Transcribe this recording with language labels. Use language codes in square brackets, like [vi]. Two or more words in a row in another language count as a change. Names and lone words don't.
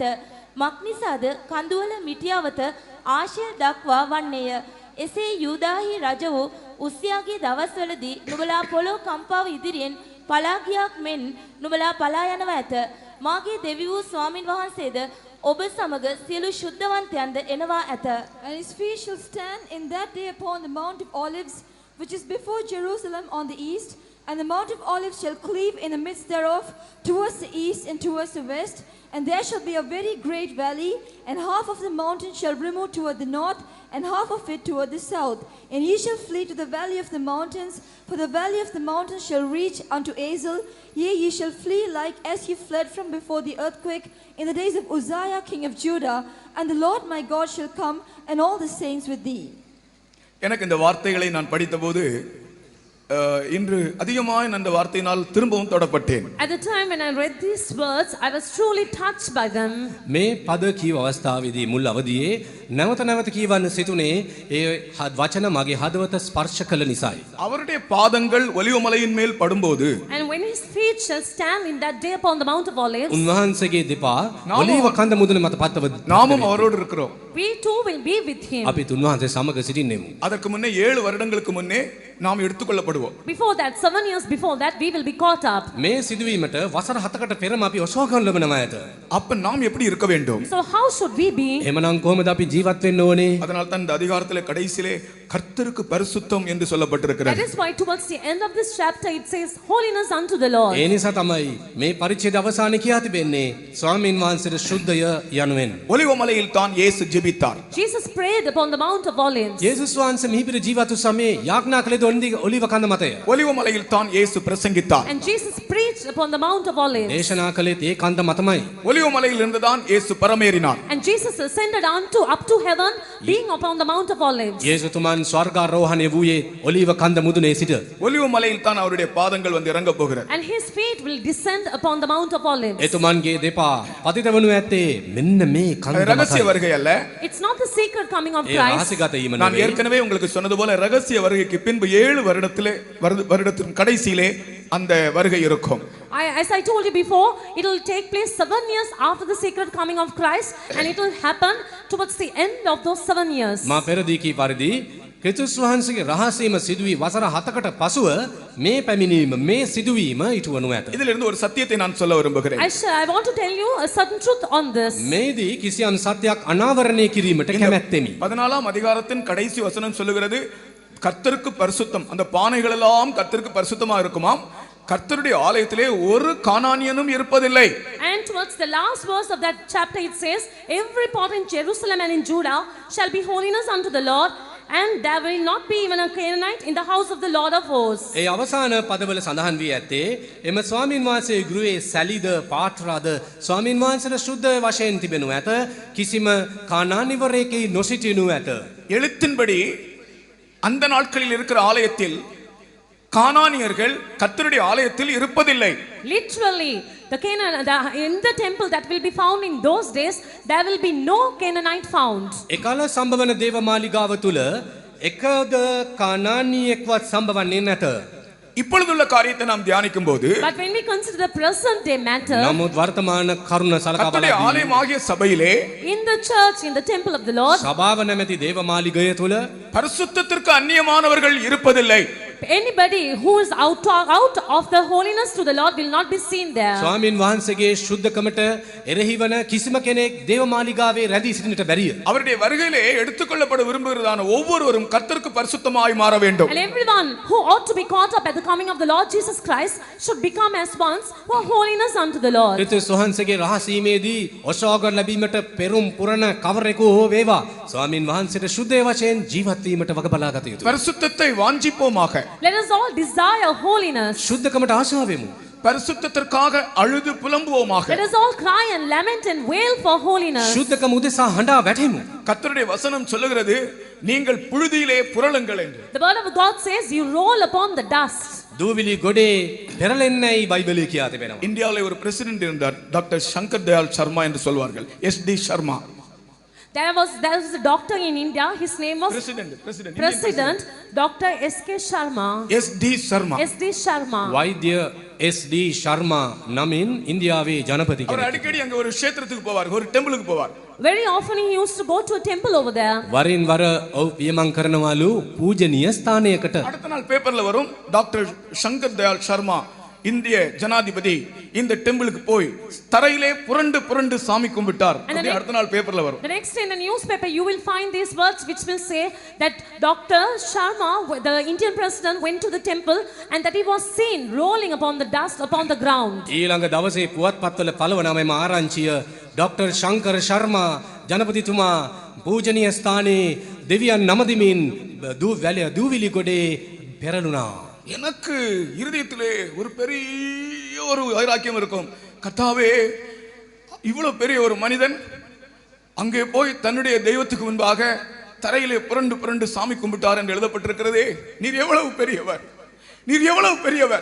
[si] මක්නිසාද කඳුවල මිටියවත ආශිල් දක්වා වන්නේය. එසේ යූදාහි රජ වූ උස්සියාගේ දවස්වලදී නුඹලා පොළොව කම්පාව ඉදිරියෙන් පලා ගියාක් මෙන් නුඹලා පලා යනවා ඇත. මාගේ දෙවි වූ ස්වාමින් වහන්සේද ඔබ සමග සියලු ශුද්ධවන්තයන්ද එනවා ඇත. [en] And his feet shall stand in that day upon the Mount of Olives, which is before Jerusalem on the east, and the Mount of Olives shall cleave in the midst thereof towards the east and towards the west, and there shall be a very great valley, and half of the mountain shall remove toward the north, and half of it toward the south. And ye shall flee to the valley of the mountains, for the valley of the mountains shall reach unto Azel. Yea, ye shall flee like as ye fled from before the earthquake in the days of Uzziah king of Judah, and the Lord my God shall come, and all the saints with thee. [ta] எனக்கு இந்த வார்த்தைகளை நான் படித்தபோது இன்று அதிகமாக அந்த வார்த்தையினால் திரும்பவும் தொடப்பட்டேன். [en] At the time when I read these words, I was truly touched by them. [si] මේ පද කියව අවස්ථාවේදී මුල් අවදියේ නැවත නැවත කියවන්න සිටුනේ ඒ වචන මගේ හදවත ස්පර්ශ කළ නිසායි. [ta] அவருடைய பாதங்கள் ஒலிவமலையின் மேல் படும்போது [en] And when his feet shall stand in that day upon the Mount of Olives, [si] උන්වහන්සේගේ දෙපා ඔලිව කන්ද මුදුන මත පත්තව [ta] நாமும் அவரோடு இருக்கிறோம். [en] we too will be with him. [si] අපි උන්වහන්සේ සමග සිටින්නෙමු. [ta] அதற்கு முன்னே 7 வருடங்களுக்கு முன்னே நாம் எடுத்துக்கொள்ளப்படுவோம். [en] Before that, 7 years before that, we will be caught up. [si] මේ සිදුවීමට වසර 7කට පෙරම අපි ඔසවා ගන්න ලබනවා ඇත. [ta] அப்ப நாம் எப்படி இருக்க வேண்டும்? [en] So how should we be? [si] එමනම් කොහොමද අපි ජීවත් වෙන්න ඕනේ? [ta] அதனால் தான் இந்த அதிகாரத்திலே கடைசியிலே கர்த்தருக்கு பரிசுத்தம் என்று [en] That [ta] சொல்லப்பட்டிருக்கிறது. [en] is why towards the end of this chapter it says holiness unto the Lord. [si] ඒ නිසා තමයි මේ පරිච්ඡේද අවසානයේ කියා තිබෙන්නේ ස්වාමීන් වහන්සේට ශුද්ධය යනුවෙන්. [ta] ஒலிவமலையில் தான் இயேசு ஜெபித்தார். [en] Jesus prayed upon the Mount of Olives. [si] යේසුස් වහන්සේ මිහිපිර ජීවත් වූ සමයේ යාඥා කළේ ඔලිව කන්ද මතය. [ta] ஒலிவமலையில் தான் இயேசு பிரசங்கித்தார். [en] And Jesus preached upon the Mount of Olives. [si] දේශනා කළේත් ඒ කන්ද මතමයි. [ta] ஒலிவமலையில் இருந்து தான் இயேசு பரமேறினார். [en] And Jesus ascended up to heaven, being upon the Mount of Olives. [si] යේසුතුමන් ස්වර්ගාරෝහණය වූයේ ඔලිව කන්ද මුදුනේ සිට. [ta] ஒலிவமலையில் தான் அவருடைய பாதங்கள் வந்து இறங்க போகிறது. [en] And his feet will descend upon the Mount of Olives. [si] එතුමන්ගේ දෙපා පතිත වනු ඇත්තේ මෙන්න මේ කන්ද [ta] அது ரகசிய [si] මතයි. [ta] வருகை அல்ல. [en] It's not the secret coming of [si] ඒ [en] Christ. [si] රහසිගත වීම [ta] நான் [si] නෙවෙයි. [ta] ஏற்கனவே உங்களுக்கு சொன்னது போல ரகசிய வருகைக்கு பின்பு 7 வருடத்தின் கடைசியிலே அந்த வருகை இருக்கும். [en] As I told you before, it will take place 7 years after the secret coming of Christ, and it will happen towards the end of those 7 years. [si] මා පෙරදී කී පරිදි ක්‍රිස්තුස් වහන්සේගේ රහසීම සිදුවී වසර 7කට පසුව මේ පැමිණීම මේ සිදුවීම ඉටු වනු ඇත. [ta] இதிலிருந்து ஒரு சத்தியத்தை நான் சொல்ல விரும்புகிறேன். [en] I want to tell you a certain truth on this. [si] මේදී කිසියම් සත්‍යයක් අනාවරණය කිරීමට කැමැත්තෙමි. [ta] 14ஆம் அதிகாரத்தின் கடைசி வசனம் சொல்லுகிறது கர்த்தருக்கு பரிசுத்தம். அந்த பானைகள் எல்லாம் கர்த்தருக்கு பரிசுத்தமா இருக்குமாம். கர்த்தருடைய ஆலயத்திலே ஒரு கானானியனும் இருப்பதில்லை. [en] And towards the last verse of that chapter it says, every pot in Jerusalem and in Judah shall be holiness unto the Lord, and there will not be even a Canaanite in the house of the Lord of hosts. [si] ඒ අවසාන පදවල සඳහන් වී ඇත්තේ එම ස්වාමින් වහන්සේ ගෘහේ සැලිද පාත්‍රාද ස්වාමින් වහන්සේට ශුද්ධ වශයෙන් තිබෙනු ඇත කිසිම කානානිවරයෙකි නොසිටිනු ඇත. [ta] எழுத்தின்படி அந்த நாட்களில் இருக்கிற ஆலயத்தில் கானானியர்கள் கர்த்தருடைய ஆலயத்தில் இருப்பதில்லை. [en] Literally, in the temple that will be found in those days, there will be no Canaanite found. [si] එකල සම්භවන දේවමාලිගාව තුල එකද කානානියෙක්වත් සම්භවන්නේ නැත. [ta] இப்பொழுதுள்ள காரியத்தை நாம் தியானிக்கும் போது [en] But when we consider the present day matter, [si] නමුත් වර්තමාන කරුණ සලකා [ta] கர்த்தருடைய [si] බලද්දී [ta] ஆலயமாகிய சபையிலே [en] in the church, in the temple of the Lord, [si] සභාව නැමැති දේවමාලිගය තුල [ta] பரிசுத்தத்திற்கு அந்நியமானவர்கள் இருப்பதில்லை. [en] anybody who is out of the holiness to the Lord will not be seen there. [si] ස්වාමින් වහන්සේගේ ශුද්ධකමට එරෙහි වන කිසිම කෙනෙක් දේවමාලිගාවේ රැඳී සිටින්නට බැරිය. [ta] அவருடைய வருகையிலே எடுத்துக்கொள்ளப்பட விரும்புகிறதான ஒவ்வொருவரும் கர்த்தருக்கு பரிசுத்தமாய் மாற வேண்டும். [en] And everyone who ought to be caught up at the coming of the Lord Jesus Christ should become as ones who are holiness unto the Lord. [si] ක්‍රිස්තුස් වහන්සේගේ රහසීමේදී ඔසවාග ලැබීමට පෙරුම් පුරන කවරෙකු හෝ වේවා ස්වාමින් වහන්සේට ශුද්ධ වශයෙන් ජීවත් වීමට වග බලා ගත යුතුයි. [ta] பரிசுத்தத்தை வாஞ்சிப்போமாக. [en] Let us all desire holiness. [si] ශුද්ධකමට ආශාව වෙමු. [ta] பரிசுத்தத்திற்காக அழுது புலம்புவோமாக. [en] Let us all cry and lament and wail for holiness. [si] ශුද්ධකම උදෙසා හඬා වැටෙමු. [ta] கர்த்தருடைய வசனம் சொல்லுகிறது நீங்கள் புழுதியிலே புரளுங்கள் என்று. [en] The word of God says you roll upon the dust. [si] දූවිලි ගොඩේ පෙරලෙන්නයි බයිබලයේ කියා තිබෙනවා. [ta] இந்தியாவிலே ஒரு பிரசிடென்ட் இருந்தார், டாக்டர் சங்கர் தயாள் சர்மா என்று சொல்வார்கள். SD சர்மா. [en] There was a doctor in India. His name was President Dr. S.K. Sharma. [ta] SD சர்மா. [en] SD Sharma. [si] වෛද්‍ය SD ශර්මා නමින් ඉන්දියාවේ ජනපති [ta] அவர் [si] කෙනෙක්. [ta] அடிக்கடி அங்க ஒரு க்ஷேத்திரத்துக்கு போவார், ஒரு டெம்பிளுக்கு போவார். [en] Very often he used to go to a temple over there. [si] වරින් වර ඔව් පියමන් කරනවලු පූජනීය ස්ථානයකට. [ta] அடுத்த நாள் பேப்பர்ல வரும், டாக்டர் சங்கர் தயாள் சர்மா இந்திய ஜனாதிபதி இந்த டெம்பிளுக்கு போய் தரையிலே புரண்டு புரண்டு சாமி கும்பிட்டார். அப்படி அடுத்த நாள் பேப்பர்ல வரும். [en] The next day in the newspaper you will find these words which will say that Dr. Sharma, the Indian president, went to the temple and that he was seen rolling upon the dust upon the ground. [si] ඊළඟ දවසේ පුවත්පත්වල පළවන මෙම ආරංචිය ඩොක්ටර් ශංකර ශර්මා ජනපතිතුමා පූජනීය ස්ථානයේ දෙවියන් නමදිමින් දූවිලි ගොඩේ පෙරළුණා. [ta] எனக்கு இருதயத்திலே ஒரு பெரிய ஒரு வைராக்கியம் இருக்கும். கர்த்தாவே, இவ்வளவு பெரிய ஒரு மனிதன் அங்கே போய் தன்னுடைய தெய்வத்துக்கு முன்பாக தரையிலே புரண்டு புரண்டு சாமி கும்பிட்டார் என்று எழுதப்பட்டிருக்கிறதே, நீர் எவ்வளவு பெரியவர், நீர் எவ்வளவு பெரியவர்.